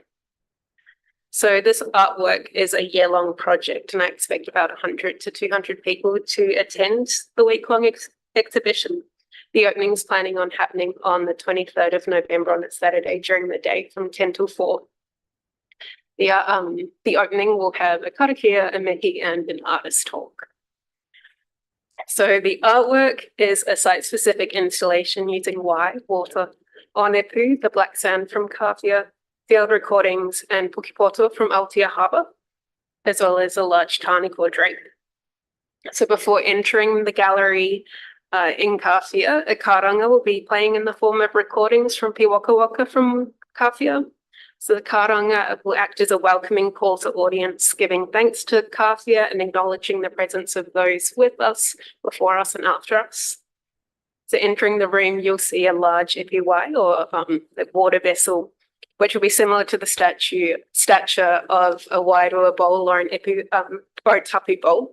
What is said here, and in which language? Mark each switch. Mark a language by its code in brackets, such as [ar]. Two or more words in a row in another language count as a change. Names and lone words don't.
[en] So this artwork is a year-long project and I expect about 100 to 200 people to attend the week-long exhibition. The opening's planning on happening on the 23rd of November on a Saturday during the day from 10 till 4. The opening will have a karakia, a mihi, and an artist talk. So the artwork is a site-specific installation using water, onepu, the black sand from Kawhia, field recordings, and pukipoto from Aotea Harbour, as well as a large tāniko drape. So before entering the gallery in Kawhia, a karanga will be playing in the form of recordings from Piwaka Waka from Kawhia. So the karanga will act as a welcoming call to audience, giving thanks to Kawhia and acknowledging the presence of those with us, before us and after us. So entering the room, you'll see a large ipiwai or the water vessel, which will be similar to the stature of a wairua bowl or a tapu bowl.